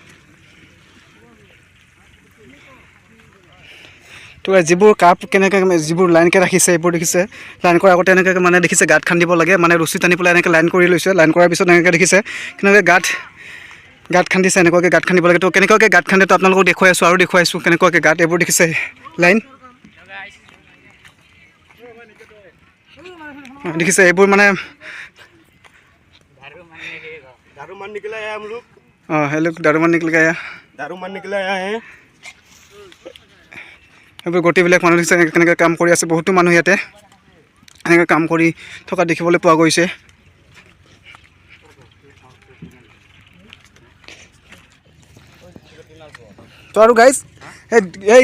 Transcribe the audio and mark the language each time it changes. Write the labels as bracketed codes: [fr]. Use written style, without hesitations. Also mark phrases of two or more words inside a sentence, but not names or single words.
[as] তো যিবোৰ কাপ কেনেকৈ যিবোৰ লাইনকৈ ৰাখিছে এইবোৰ দেখিছে লাইন কৰাৰ আগতে এনেকৈ মানে দেখিছে গাঁত খান্দিব লাগে মানে ৰছী টানি পেলাই এনেকৈ লাইন কৰি লৈছে লাইন কৰাৰ পিছত এনেকৈ দেখিছে কেনেকৈ গাঁত খান্দিছে এনেকুৱাকৈ গাঁত খান্দিব লাগে তো কেনেকুৱাকৈ গাঁত খান্দে তো আপোনালোকক দেখুৱাই আছোঁ আৰু দেখুৱাইছোঁ কেনেকুৱাকৈ গাঁত এইবোৰ দেখিছে লাইন দেখিছে এইবোৰ মানে [hi] दारूमान निकला है हम लोग हेलो दारूमान निकल गया दारूमान निकला है [as] এইবোৰ গোটেইবিলাক মানুহ দেখিছে কেনেকৈ কাম কৰি আছে বহুতো মানুহ ইয়াতে এনেকৈ কাম কৰি থকা দেখিবলৈ পোৱা গৈছে তো আৰু গাইজ এই